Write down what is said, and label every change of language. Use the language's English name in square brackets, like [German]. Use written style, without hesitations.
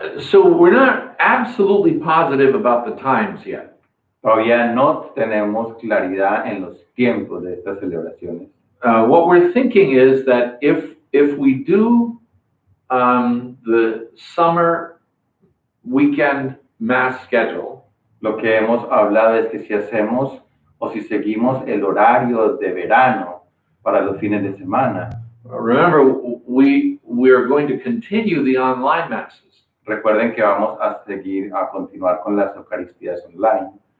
[English] So we're not absolutely positive about the times yet. [Spanish] Todavía no tenemos claridad en los tiempos de estas celebraciones. [English] What we're thinking is that if we do the summer weekend Mass schedule, [Spanish] Lo que hemos hablado es que si hacemos o si seguimos el horario de verano para los fines de semana, [English] remember we are going to continue the online Masses. [Spanish] recuerden que vamos a continuar con las Eucaristías online.